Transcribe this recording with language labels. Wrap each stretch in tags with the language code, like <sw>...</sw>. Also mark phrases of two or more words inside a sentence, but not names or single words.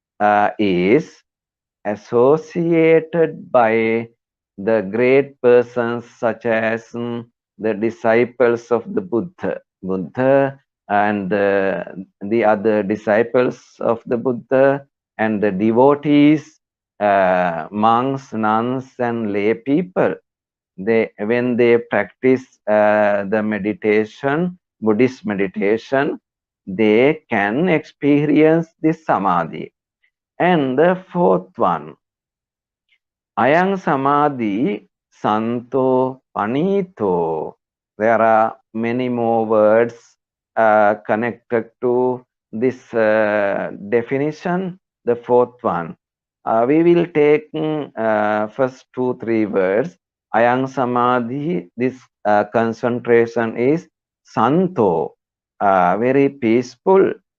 <en>is associated by the great persons such as the disciples of the Buddha and the other disciples of the Buddha and the devotees, monks, nuns, and lay people. When they practice the meditation, Buddhist meditation, they can experience this samadhi. And the fourth one,</en> <pi>Ayang samadhi santo panito.</pi> <en>There are many more words connected to this definition. The fourth one, we will take first 2-3 words.</en> <pi>Ayang samadhi,</pi> <en>this concentration is santo, very peaceful.</en>